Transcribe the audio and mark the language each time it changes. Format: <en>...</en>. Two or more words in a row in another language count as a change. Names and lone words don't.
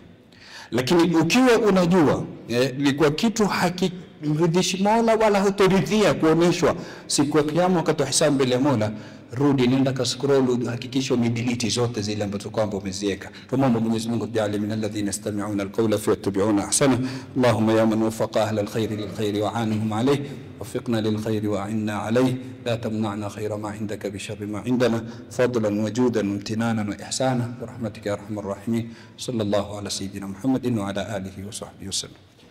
<sw>Lakini ukiwa unajua ni kwa kitu hakimridhishi Mola wala hutoridhia kuoneshwa siku ya Kiyama wakati wa hisabu mbele ya Mola, rudi, nenda ka scroll, hakikisha umedelete zote zile ambazo kwamba umeziweka. Tumomba Mwenyezi Mungu tujalie</sw> <ar>من الذين يستمعون القول فيتبعون أحسن. اللهم يا من وفق أهل الخير للخير وأعانهم عليه, وفقنا للخير وعنا عليه، لا تمنعنا خير ما عندك بشر ما عندنا، فضلا وجودا وامتنانا وإحسانا برحمتك يا أرحم الراحمين. صلى الله على سيدنا محمد وعلى آله وصحبه وسلم.</ar>